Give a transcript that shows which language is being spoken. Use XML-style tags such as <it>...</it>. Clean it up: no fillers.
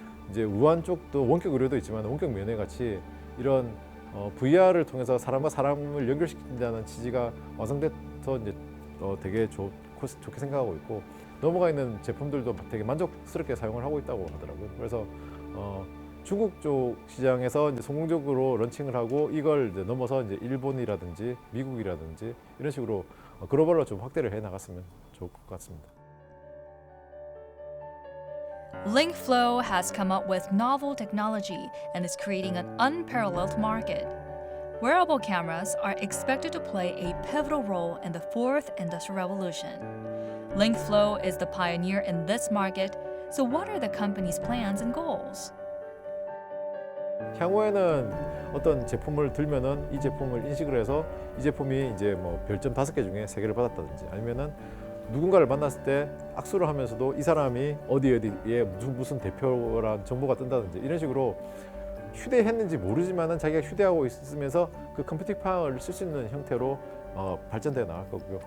<ko>이제 우한 쪽도 원격 의료도 있지만 원격 면회 같이 이런 VR을 통해서 사람과 사람을 연결시킨다는 취지가 완성돼서 이제 되게 좋게 생각하고 있고 넘어가 있는 제품들도 되게 만족스럽게 사용을 하고 있다고 하더라고요. 그래서 중국 쪽 시장에서 이제 성공적으로 런칭을 하고 이걸 이제 넘어서 이제 일본이라든지 미국이라든지 이런 식으로 글로벌로 좀 확대를 해 나갔으면 좋을 것 같습니다.</ko> <en>LinkFlow has come up with novel technology and is creating an unparalleled market. Wearable cameras are expected to play a pivotal role in the fourth industrial revolution. LinkFlow is the pioneer in this market, so what are the company's plans and goals?</en> <ko>향후에는 어떤 제품을 들면은 이 제품을 인식을 해서 이 제품이 이제 뭐 별점 5개 중에 3개를 받았다든지 아니면은 누군가를 만났을 때 악수를 하면서도 이 사람이 어디에 무슨 대표란 정보가 뜬다든지 이런 식으로 휴대했는지 모르지만은 자기가 휴대하고 있으면서 그 컴퓨팅 파워를 쓸 수 있는 형태로 발전되어 나갈 거고요.</ko>